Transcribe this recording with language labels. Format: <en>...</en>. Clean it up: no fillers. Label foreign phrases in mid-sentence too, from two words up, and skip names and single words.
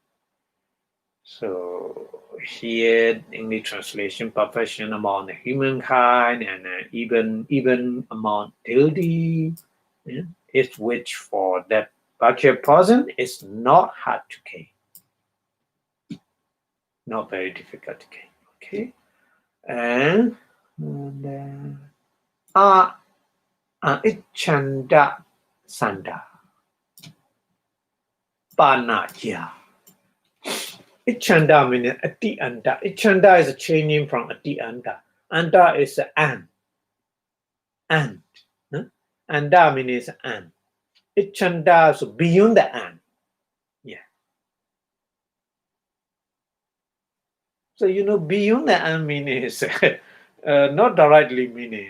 <en>So here in the translation, perfection among the humankind and even among deity, yeah, is which for that particular person is not hard to gain, not very difficult to gain.</en> <pi>Okay, and ichanda sanda panaya.</pi> <en>Ichanda means</en> <pi>ati anda.</pi> <en>Ichanda is a changing from</en> <pi>ati anda.</pi> <en>Anda is an. Ant. Huh? Anda means an. Ichanda, so beyond the an. Yeah. So beyond the an meaning is not directly meaning.</en>